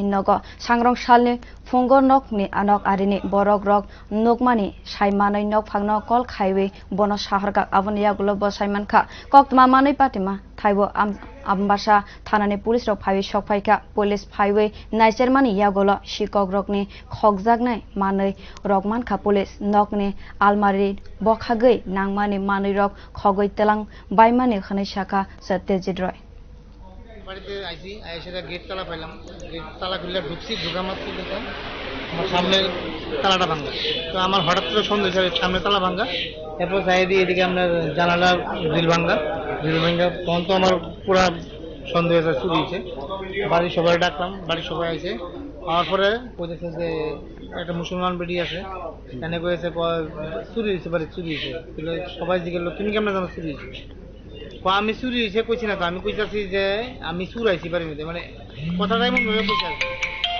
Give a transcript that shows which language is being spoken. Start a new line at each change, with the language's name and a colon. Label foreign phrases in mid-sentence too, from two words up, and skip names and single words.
Kok Borok: nogo Sangrong sal-ni phungo nokari borok nokmani manwi nokphang kol khaiwi bono saharka aboni yagulo bosaimankha Koktwma manwi patima thaibo Ambassa thanani police rok phaiwi sok phaikha police phaiwi naicher mani yagulo sikhok rogni khokjaknai manwi rokmankha police nokni almari bokhagwi nangmani manwi rok khogwi telang baimani khnai shaka Satyajit Roy
Bangla: বাড়িতে আইছি এসে গেট তালা পাইলাম গেট তালা খুলে ঢুকছি ঢুকা মাত্র দেখলাম আমার সামনে তালাটা ভাঙ্গা তো আমার হঠাৎ করে সন্দেহ হয়েছে সামনে তালা ভাঙ্গা এরপর যাই দিয়ে এদিকে আপনার জানালা গ্রিল ভাঙ্গা তখন তো আমার পুরা সন্দেহ হয়েছে চুরি হয়েছে বাড়ির সবাই ডাকলাম বাড়ির সবাই আইছে হওয়ার পরে বলতেছে যে একটা মুসলমান বেডি আছে এনে কয়েছে চুরি হয়েছে বাড়ি চুরি হয়েছে সবাই জিজ্ঞেস করলো তুমি কেমন জানো চুরি হয়েছে আমি চুরি হয়েছে কইছি না তো আমি কইতাছি যে আমি চুর আইছি বাড়ির মধ্যে মানে কথাটা এমন ভাবে কইছে